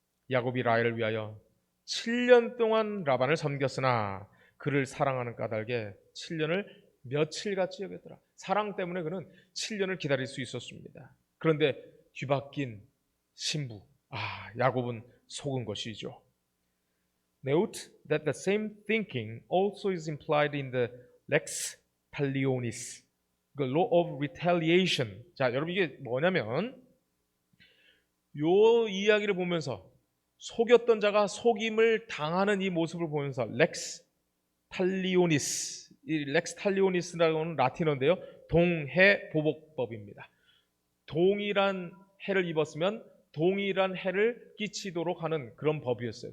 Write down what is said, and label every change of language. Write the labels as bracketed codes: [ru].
[ko] 야곱이 라헬을 위하여 7년 동안 라반을 섬겼으나 그를 사랑하는 까닭에 7년을 며칠같이 여겼더라. 사랑 때문에 그는 7년을 기다릴 수 있었습니다. 그런데 뒤바뀐 신부, 야곱은 속은 것이죠. [en] Note that the same thinking also is implied in the lex talionis, the law of retaliation. [ko] 자, 여러분 이게 뭐냐면 요 이야기를 보면서 속였던 자가 속임을 당하는 이 모습을 보면서 lex talionis, 이 lex talionis라고 하는 라틴어인데요. 동해 보복법입니다. 동일한 해를 입었으면 동일한 해를 끼치도록 하는 그런 법이었어요.